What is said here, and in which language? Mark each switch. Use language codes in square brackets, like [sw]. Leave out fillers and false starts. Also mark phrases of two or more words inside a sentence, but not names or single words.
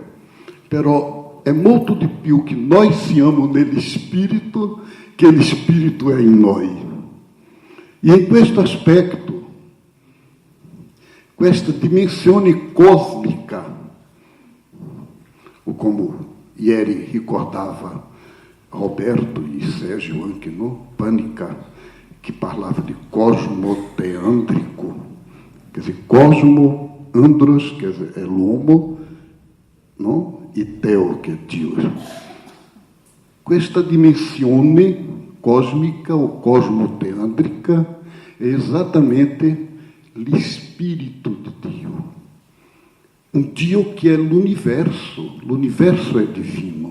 [it] Però è molto di più che noi siamo nello spirito che lo spirito è in noi. E in questo aspetto, questa dimensione cosmica, o como ieri ricordava Roberto e Sérgio anche, no? [pt] Pânica, que parlava de cosmoteândrico, quer dizer, cosmo, andros, quer dizer, é l'uomo, no? [it] E teo, che è Dio. Questa dimensione cosmica o cosmoteândrica è esattamente lo spirito di Dio. un Dio che è l'universo è divino.